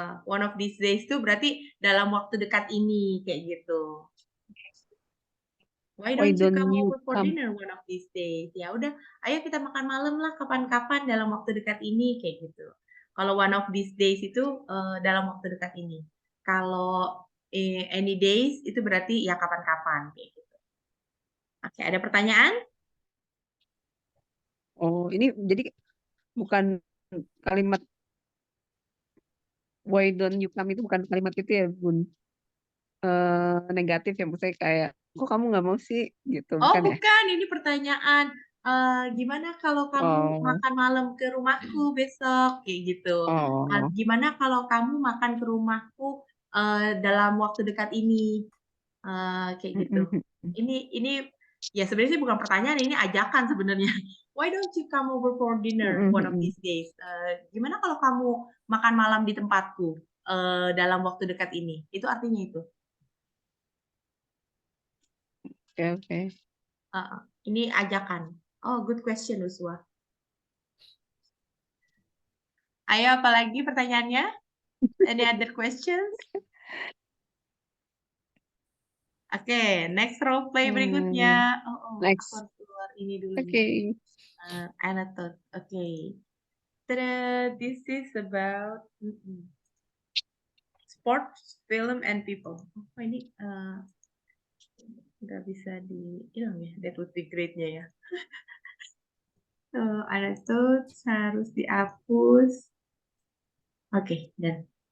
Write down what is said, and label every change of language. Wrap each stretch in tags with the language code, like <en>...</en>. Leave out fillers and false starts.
<en>One of these days</en> <id>itu berarti dalam waktu dekat ini kayak gitu.</id> <en>Why don't you come over for dinner one of these days?</en> <id>Ya udah, ayo kita makan malam lah kapan-kapan dalam waktu dekat ini kayak gitu. Kalau</id> <en>one of these days</en> <id>itu dalam waktu dekat ini. Kalau</id> <en>any days</en> <id>itu berarti ya kapan-kapan kayak gitu. Oke, ada pertanyaan? oh, ini jadi bukan kalimat</id> <en>why don't you come</en> <id>itu bukan kalimat itu ya, Bun. Negatif ya, maksudnya kayak kok kamu nggak mau sih gitu, bukan ya? bukan, ini pertanyaan. Gimana kalau kamu makan malam ke rumahku besok kayak gitu. Oh. Gimana kalau kamu makan ke rumahku dalam waktu dekat ini kayak gitu. Ini ya sebenarnya sih bukan pertanyaan, ini ajakan sebenarnya.</id> <en>Why don't you come over for dinner one of these days?</en> <id>Gimana kalau kamu makan malam di tempatku dalam waktu dekat ini? Itu artinya itu. Oke. Ini ajakan.</id> <en>Oh, good question,</en> <id>Uswa. Ayo, apalagi pertanyaannya?</id> <en>Any other questions?</en> <id>Oke, next role play berikutnya. Next. Aku harus keluar ini dulu. Oke. Anatole. Oke.</id> <en>This is about sports, film, and people.</en> <id>Oh, ini nggak bisa hilang ya.</id> <en>That would be great-</en> <id>nya ya. Anatole harus dihapus. Oke, dan.</id>